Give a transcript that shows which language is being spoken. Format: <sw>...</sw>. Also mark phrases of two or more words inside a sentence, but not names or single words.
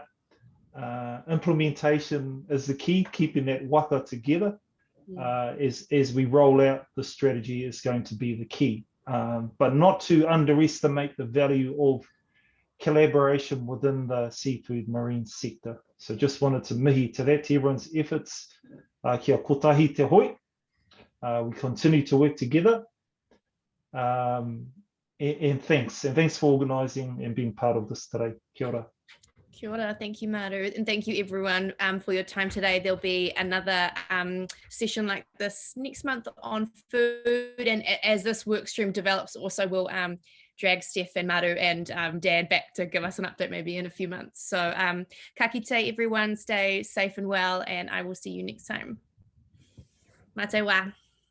<en>Implementation is the key, keeping that waka together as we roll out the strategy is going to be the key. But not to underestimate the value of collaboration within the seafood marine sector. So just wanted to mihi to that, to everyone's efforts.</en> <mi>Kia kotahi te hoi.</mi> <en>We continue to work together. And thanks for organising and being part of this today.</en> <mi>Kia ora. Kia ora,</mi> <en>thank you, Maru, and thank you everyone for your time today. There'll be another session like this next month on food, and as this work stream develops, also we'll drag Steph and Maru and Dan back to give us an update maybe in a few months. So</en> <mi>ka kite</mi> <en>everyone, stay safe and well, and I will see you next time.</en> <mi>Mate wa.</mi>